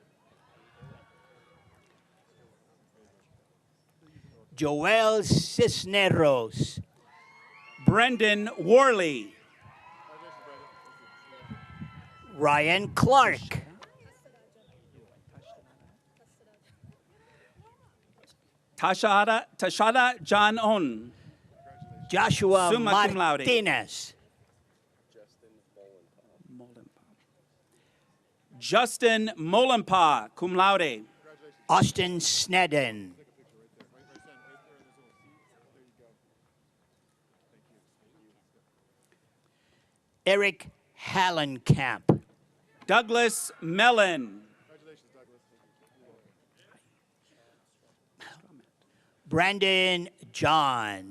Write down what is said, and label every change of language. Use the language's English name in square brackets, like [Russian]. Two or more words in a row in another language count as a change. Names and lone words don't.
[English] Joel Cisneros. Brendan Worley. Ryan Clark. Tashada John On. Joshua [Latin] Summa cum laude. [English] Martinez. Justin Molenpa, [Latin] cum laude. [English] Austin Snedden. Eric Hallenkamp. Douglas Mellon. Brandon John.